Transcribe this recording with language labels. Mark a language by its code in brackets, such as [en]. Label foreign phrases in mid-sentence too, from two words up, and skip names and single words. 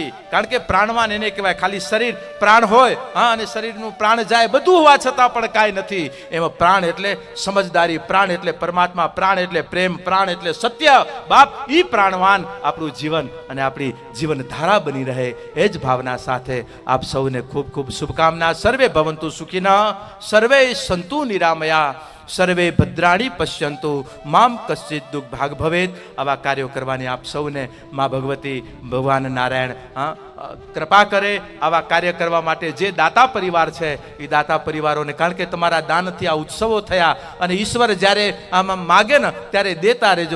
[gu] કારણ કે પ્રાણવાન એને કહેવાય ખાલી શરીર પ્રાણ હોય અને શરીરનું પ્રાણ જાય બધું હોવા છતાં પણ કાંઈ નથી. એમાં પ્રાણ એટલે સમજદારી, પ્રાણ એટલે પરમાત્મા, પ્રાણ એટલે પ્રેમ, પ્રાણ એટલે સત્ય. બાપ ઈ પ્રાણવાન આપણું જીવન અને આપણી જીવનધારા બની રહે એ જ ભાવના સાથે આપ સૌને ખૂબ ખૂબ શુભકામના. [sa] સર્વે ભવંતુ સુખિનઃ, સર્વે સંતુ નિરામયા, સર્વે ભદ્રાણી પશ્યંતુ મામ કશ્ચિત દુઃખ ભાગ ભવેત. [gu] આવા કાર્યો કરવાની આપ સૌને મા ભગવતી ભગવાન નારાયણ કૃપા કરે. આવા કાર્ય કરવા માટે જે દાતા પરિવાર છે એ દાતા પરિવારોને, કારણ કે તમારા દાનથી આ ઉત્સવો થયા અને ઈશ્વર જ્યારે આમ માગે ને ત્યારે દેતા રહેજો.